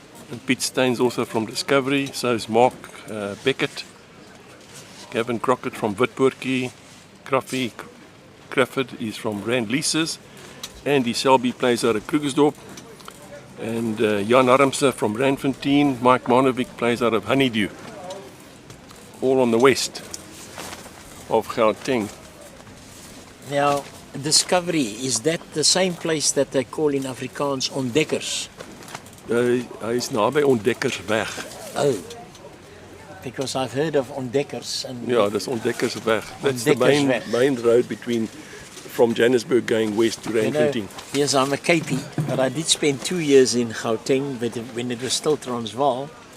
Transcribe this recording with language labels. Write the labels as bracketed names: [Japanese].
[English] And Pete Stein's also from Discovery. So is Mark Beckett, Gavin Crockett from Witpoortjie, Craffy Crawford is from Rand Leases, Andy Selby plays out of Krugersdorp, and Jan Armse from Randfontein, Mike Manovic plays out of Honeydew. All on the west of Gauteng. Now, Discovery, is that the same place that they call in Afrikaans Ontdekkers? [Afrikaans] Hy is naby Ontdekkersweg. [English] Oh, because I've heard of Ontdekkers. And [Afrikaans] Ja, dis Ontdekkersweg. [English] That's the [Afrikaans] Ontdekkersweg. [English] main road from Johannesburg going west to Randfontein. Yes, I'm a Capie, but I did spend 2 years in Gauteng when it was still Transvaal.